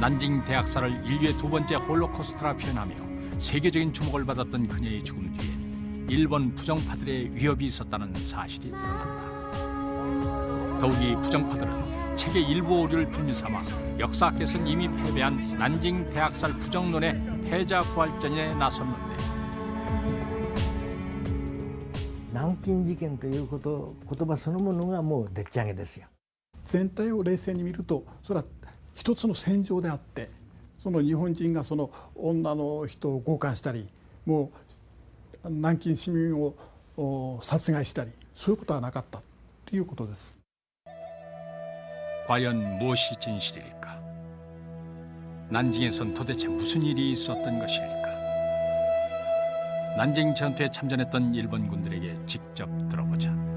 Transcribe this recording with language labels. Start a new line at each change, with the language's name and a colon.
Korean: 난징 대학살을 인류의 두 번째 홀로코스트라 표현하며 세계적인 주목을 받았던 그녀의 죽음 뒤에 일본 부정파들의 위협이 있었다는 사실이 드러난다. 더욱이 부정파들은 책의 일부 오류를 빌미 삼아 역사학에서는 이미 패배한 난징 대학살 부정론의 패자 부활전에 나섰는데
Japanese: 南京事件という言葉そのものがもうでっち上げですよ。全体を冷静に見るとそれは一つの戦場であって、その日本人がその女の人を強姦したり、もう南京市民を殺害したり、そういうことはなかったということです。
Korean: 과연 무엇이 진실일까? 난징에선 도대체 무슨 일이 있었던 것일까? 난징 전투에 참전했던 일본 군들에게 직접 들어보자.